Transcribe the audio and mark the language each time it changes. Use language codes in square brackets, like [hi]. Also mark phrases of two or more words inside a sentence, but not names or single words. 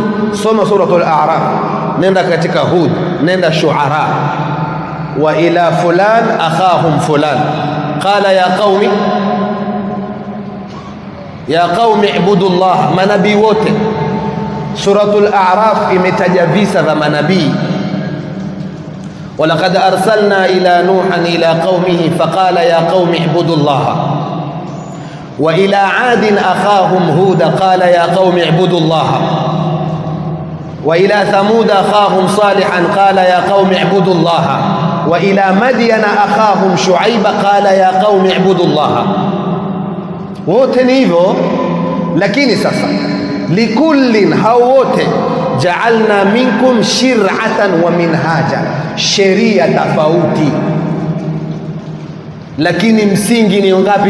[sw] Soma suratul A'raf, nenda katika Hud, nenda Shu'ara. [ar] وإلى فلان أخاهم فلان قال يا قوم اعبدوا الله. [sw] Manabii wote, suratul A'raf imetaja visa vya manabii. [ar] ولقد أرسلنا إلى نوحا إلى قومه فقال يا قوم اعبدوا الله وإلى عاد أخاهم هودا قال يا قوم اعبدوا الله وإلى ثمود أخاهم صالحا قال يا قوم اعبدوا الله وإلى مدين أخاهم شعيبا قال يا قوم اعبدوا الله. [sw] Wote ni hivyo, lakini sasa likullin, hao wote [ar] جعلنا منكم شرعة ومنهاجا, [sw] sheria tofauti, lakini msingi ni ngapi?